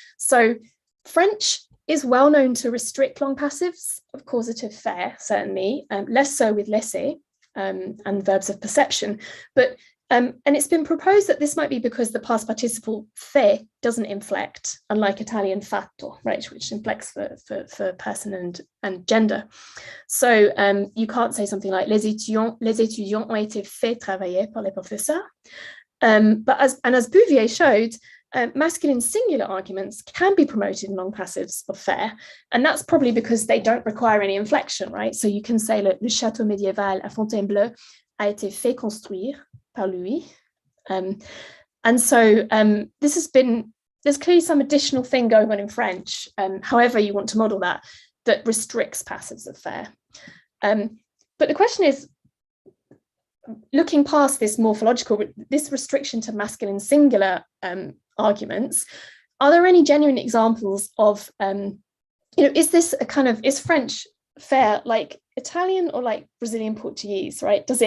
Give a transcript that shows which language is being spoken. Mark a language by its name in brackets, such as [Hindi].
[English] So French is well known to restrict long passives of causative faire, certainly, less so with laisser and verbs of perception. But and it's been proposed that this might be because the past participle fait doesn't inflect, unlike Italian fatto, right, which inflects for person and gender. So you can't say something like [French] les étudiants ont été fait travailler par les professeurs. [English] But as Bouvier showed, masculine singular arguments can be promoted in long passives of faire, and that's probably because they don't require any inflection, right? So you can say [French] le château médiéval à Fontainebleau a été fait construire par lui. [English] And so there's clearly some additional thing going on in French, however you want to model that restricts passives of faire. But the question is, looking past this this restriction to masculine singular arguments, are there any genuine examples of, is this is French faire like Italian or like Brazilian Portuguese, right?